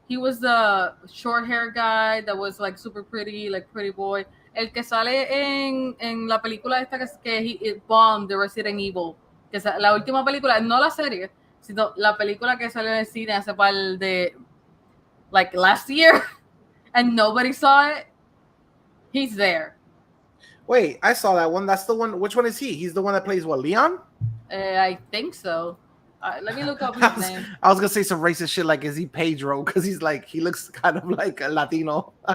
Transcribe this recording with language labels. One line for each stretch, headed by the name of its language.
English: He was the short hair guy that was like super pretty, like pretty boy.
Spanish: El que sale en la película esta que
English: it bombed,
Spanish: the Resident Evil. Que la última película, no la serie, sino la película que salió en el cine hace par de
English: like last year and nobody saw it. He's there. Wait, I saw that one. That's the one. Which one is he? He's the one that plays what, Leon? I think so. Let me look up his name. I was gonna say some racist shit like, is he Pedro? Because he looks kind of like a Latino.